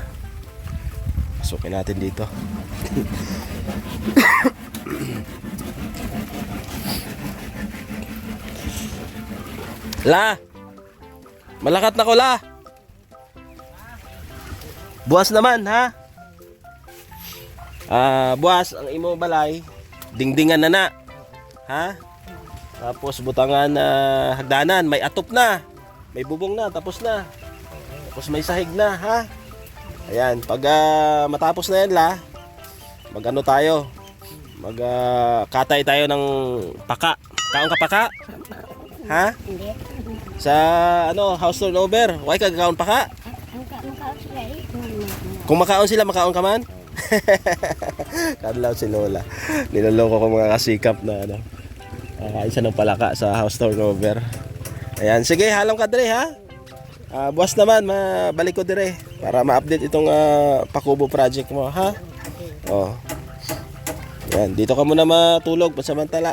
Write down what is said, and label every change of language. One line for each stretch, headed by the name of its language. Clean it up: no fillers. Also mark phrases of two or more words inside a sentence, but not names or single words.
Filipino: Pasukin natin dito. La!
Hiligaynon: Malakat na ko, La! Buwas naman, ha? Buwas, ang imo balay, dingdingan na. Ha? Tapos butangan na hagdanan, may atop na.
Filipino: May bubong na, tapos na. Tapos may sahig na, ha? Ayan, pag matapos na yan, La, mag-ano tayo?
Hiligaynon: Katay tayo ng paka. Kaon ka paka? Ha?
Filipino: Hindi.
Hiligaynon: Sa
English: house turnover,
Hiligaynon: why ka kaon paka? Ang makaon sila eh. Kung makaon sila, makaon ka man? Kadlaw si Lola.
Filipino: Niloloko ko mga kasikap na kakain siya ng palaka sa
English: house turnover.
Hiligaynon: Ayan, sige, halam ka dire, ha? Buwas naman, mabalik ko dire para ma-update itong Pakubo project mo, ha? Oh.
Filipino: Yan, dito ka muna matulog pansamantala.